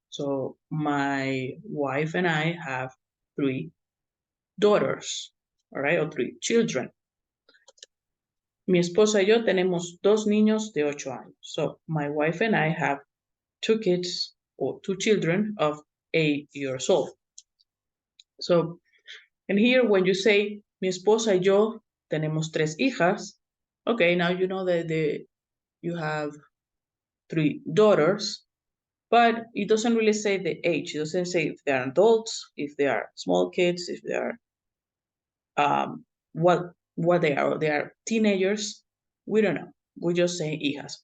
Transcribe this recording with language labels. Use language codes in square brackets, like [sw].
[en] So my wife and I have 3 daughters, all right, or 3 children. [es] Mi esposa y yo tenemos 2 niños de 8 años. [en] So my wife and I have 2 kids or 2 children of 8 years old. So, and here when you say mi esposa y yo tenemos 3 hijas, okay, now you know that you have 3 daughters, but it doesn't really say the age. It doesn't say if they are adults, if they are small kids, if they are what they are. They are teenagers. We don't know. We just say hijas.